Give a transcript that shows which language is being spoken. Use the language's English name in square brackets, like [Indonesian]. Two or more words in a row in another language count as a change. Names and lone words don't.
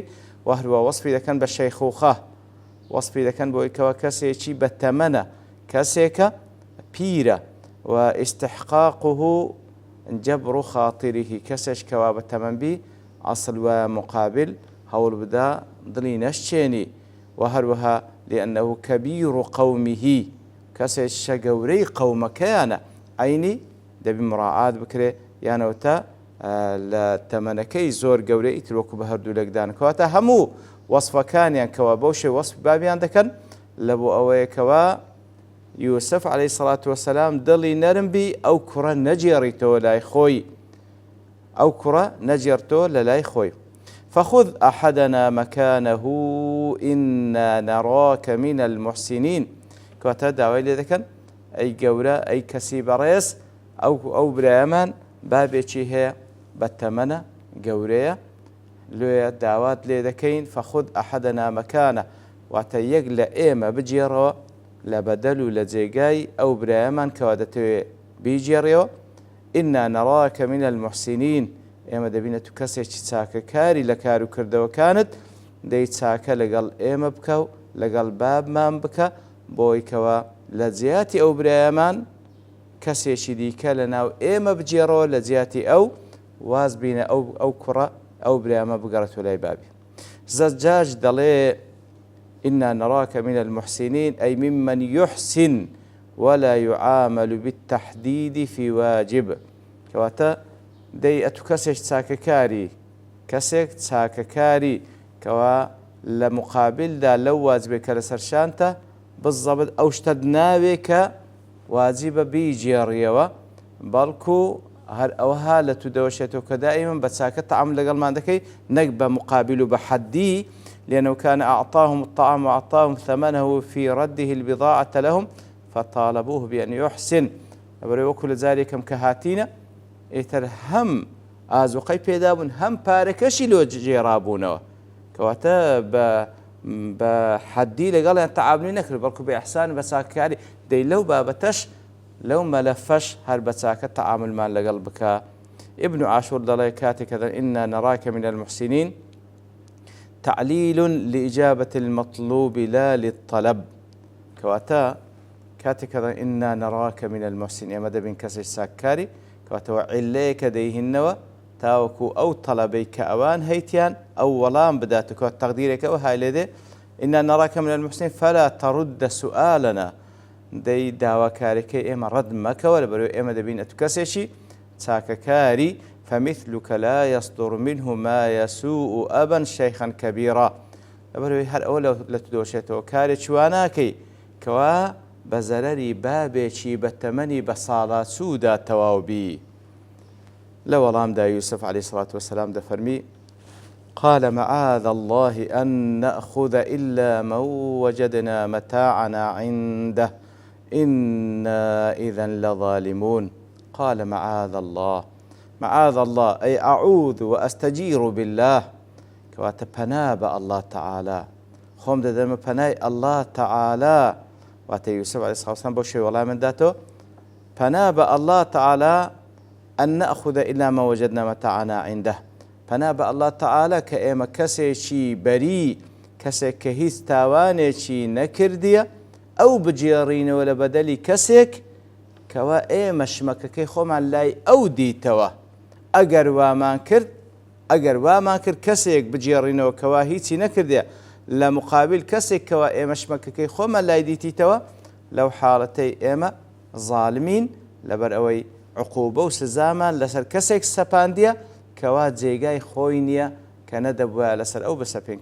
[Central Kurdish] و هەروە وەسفی دەکەن بە شەیخوخە، وەسفی دەکەن بۆی کەوا کەسێکی بەتەمەنە، کەسێکە پیرە، و [Arabic] ئیستحقاقه جەبر خاطریه، [Central Kurdish] کەسێک کەوا بەتەمەنبی ئەسڵ و مقابل هەوڵ بدا دڵی نەشتێنی. و هەروەها [Arabic] لأنه كبير قومه، [Central Kurdish] کەسێکە گەورەی قەومەکەیانە، عینی دەبی مراعات بکرێ، یانەوەتە لە تەمەنەکەی زۆر گەورەی ئیتر وەکو بە هەردوو لەگدانکەواتە هەموو وەسفەکانیان کەوا بەو شێ وەسف بابیان دەکەن لە بۆ ئەوەیەکەوە یوسف [Arabic] عەلەیهی سەڵات وەسەلام [Central Kurdish] دڵی نەرم بی ئەو کوڕە نەجێڕیتەوە لای خۆی، ئەو کوڕە نەجێڕتەوە لە لای خۆی. [Arabic] فخذ أحدنا مكانه إنا نراك من المحسنين، [Central Kurdish] کەواتە داوای لێ دەکەن ئەی گەورە، ئەی کەسی بەڕێز، ئەو برایەمان بابێکی هەیە بەتەمەنە گەورەیە، لێ داوات لێ دەکەین [Arabic] فخذ أحدنا مكانه، [Central Kurdish] واتە یەک لە ئێمە بجێڕەوە لە بەدەل و لە جێگای ئەو برایەمان کەوا دەتەوێت بیجێڕێەوە. [Arabic] ئینا نەڕاکە من المحسنین، [Central Kurdish] ئێمە دەبینە تو کەسێکی چاکەکاری لە کار و کردەوەکانت، دەی چاکە لەگەڵ ئێمە بکە و لەگەڵ بابمان بکە، بۆی کەوا لە جیاتی ئەو برایەمان کەسێکی دیکە لە ناو ئێمە بجێڕەوە لە جیاتی ئەو، واز بینە ئەو کوڕە ئەو برایەمە بگەڕێتەوە لای بابی. [Arabic] زەجاج دەڵێ إنا نراك من المحسنين أي ممن يحسن ولا يعامل بالتحديد في واجب، [Central Kurdish] كواتا دەی ئەتو کەسێک چاکەکاری، کەسێک چاکەکاری کەوا لە مقابلدا لەو واجبێک کە لەسەر شانتە بزەبت ئەو شتت ناوێ کە واجبە بیجێڕیەوە، بەڵکو هەر ئەوها لە تو دەوەشێتەوە کە دائیمەن بە چاکە تەعامل لەگەڵمان دەکەی، نەک بە مقابل و بە حەدی، [Arabic] لأنه كان أعطاهم الطعام وأعطاهم ثمنه في رده البضاعة لهم فطالبوه بأن يحسن. وكل ذلك كهاتينا [Central Kurdish] ئێتر هەم ئازوقەی پێدابوون هەم پارەکەشی لۆ جێڕابوونەوە، کەواتە بە حەدی لەگەڵیان تەعاملی نەکرد، بەڵکو بە ئیحسان بە چاکەکاری. دەی لەو بابەتەش لەو مەلەفەش هەر بە چاکە تەعاملمان لەگەڵ بکە. ابن عاشور دەڵێ کاتێک کە [Arabic] ئینا نەراکە من المحسنین تعلیل لإجابة المطلوب لا للطلب، [Central Kurdish] کەواتە کاتێک کە [Arabic] ئینا نەراکە من المحسنین، [Central Kurdish] ئێمە دەبین کەسێک چاککاری، کەواتەوە عیلەیەکە دەیهینەوە تاوەکو ئەو تەڵەبەی کە ئەوان هەیتیان ئەو وەڵام بداتەوە تەقدیرێکەوە های لێدێ [Arabic] ئینا نەراکە من المحسنین فەلا تەڕد سوئالەنا، [Central Kurdish] دەی داواکاریەکەی ئێمە ڕەد مەکەوە، لەبەرەوەی ئێمە دەبینە تو کەسێکی چاکەکاری. [Arabic] فمثلك لا يصدر منه ما يسوء أبا شيخا كبيرا، [Central Kurdish] لەبەرەوەی هەر ئەوە لە تو دۆشێتەوە کارێکی واناکەی کەوا بە زەرەری بابێکی بە تەمەنی بە ساڵات سوودا تەواو بی. لە وەڵامدا یوسف [Arabic] عەلەیهی سەڵات وەسەلام [Central Kurdish] دەفەرمی [Arabic] قال معاذ الله أن نأخذ إلا من وجدنا متاعنا عنده إنا إذا لظالمون. قال معاذ الله، معاذ الله أي أعوذ وأستجير بالله، [Central Kurdish] كواتە پەنا بە [Arabic] الله تعالى، [Central Kurdish] خۆم دەدەمە پەنای [Arabic] الله تعالى، [Central Kurdish] واتە یوسف [Arabic] عەلەیهی سەڵات وەسەلام [Central Kurdish] بۆ شێوەی وەڵامیان داتەوە پەنا بە [Arabic] الله تعالى أن نأخذ إلا ما وجدنا متاعنا عنده، [Central Kurdish] پەنا بە [Arabic] الله تعالى [Central Kurdish] کە ئێمە کەسێکی بەری، کەسێک کە هیچ تاوانێکی نەکردیە، ئەو بجێڕینەوە لە بەدەلی کەسێک کەوا ئێمە شمەکەکەی خۆمان لای ئەو دیتەوە. ئەگەر وامان کرد کەسێک بجێڕینەوە کەوا هیچی نەکردێ لە مقابل کەسێک کەوا ئێمە شمەکەکەی خۆمان لای دیتیتەوە، لەو حاڵەتەی ئێمە ظالمین، لەبەر ئەوەی عقوبە و سزامان لەسەر کەسێک سەپاندیە کەوا جێگای خۆی نییە کە نەدەبووە لەسەر ئەو بسەپێن.